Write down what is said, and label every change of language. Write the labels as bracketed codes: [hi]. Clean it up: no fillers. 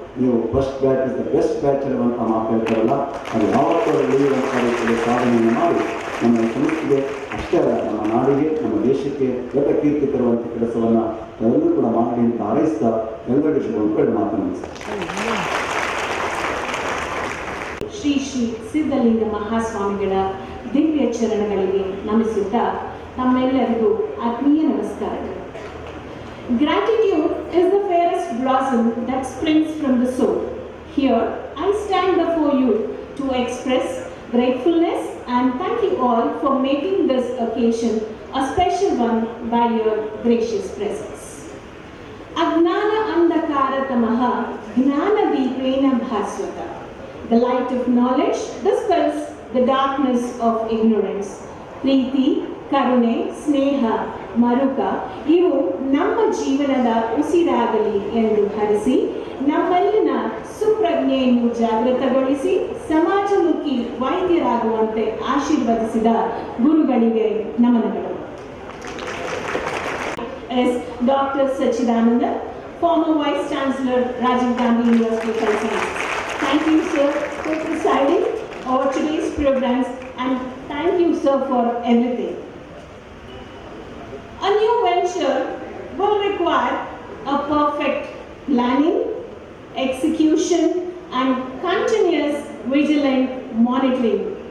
[kn] ನೀವು [en] first batch is the best batch [kn] ಅನ್ನುವಂಥ ಮಾತು ಹೇಳ್ತಾರಲ್ಲ, ಅದು ಯಾವತ್ತೂ ಉಳಿಯುವಂಥ ರೀತಿಯಲ್ಲಿ ಸಾಧನೆಯನ್ನು ಮಾಡಿ ನಮ್ಮ ಸಂಸ್ಥೆಗೆ ಅಷ್ಟೇ ಅಲ್ಲ, ನಮ್ಮ ನಾಡಿಗೆ, ನಮ್ಮ ದೇಶಕ್ಕೆ ದೊಡ್ಡ ಕೀರ್ತಿ ತರುವಂಥ ಕೆಲಸವನ್ನು ಎಲ್ಲರೂ ಕೂಡ ಮಾಡಲಿ ಅಂತ ಹಾರೈಸ್ತಾ ಎಲ್ಲರಿಗೂ ಶುಭ ಮಾತನಾಡಿಸ್ತಾರೆ. ಶ್ರೀ ಶ್ರೀ ಸಿದ್ಧಲಿಂಗ ಮಹಾಸ್ವಾಮಿಗಳ ದಿವ್ಯ ಚರಣಗಳಿಗೆ ನಮಿಸುತ್ತಾ ತಮ್ಮೆಲ್ಲರಿಗೂ ಆತ್ಮೀಯ ನಮಸ್ಕಾರಗಳು. [en] Gratitude is the fairest blossom that springs from the soul. Here, I stand before you to express gratefulness and thank you all for making this occasion a special one by your gracious presence. [sa] Ajnana andakara tamaha gnana deepena bhaswata. [en] The light of knowledge dispels the darkness of ignorance. [kn] Preeti, ಕರುಣೆ, ಸ್ನೇಹ, ಮರುಕ ಇವು ನಮ್ಮ ಜೀವನದ ಉಸಿರಾಗಲಿ ಎಂದು ಹರಿಸಿ ನಮ್ಮೆಲ್ಲಿನ ಸುಪ್ರಜ್ಞೆಯನ್ನು ಜಾಗೃತಗೊಳಿಸಿ ಸಮಾಜಮುಖಿ ವೈದ್ಯರಾಗುವಂತೆ ಆಶೀರ್ವದಿಸಿದ ಗುರುಗಳಿಗೆ ನಮನಗಳು. [en] S doctor Sachchidananda, former Vice Chancellor, Rajiv Gandhi University of Health Sciences. Thank you, sir, for presiding over today's programs, and thank you, sir, for everything. A new venture will require a perfect planning, execution, and continuous vigilant monitoring.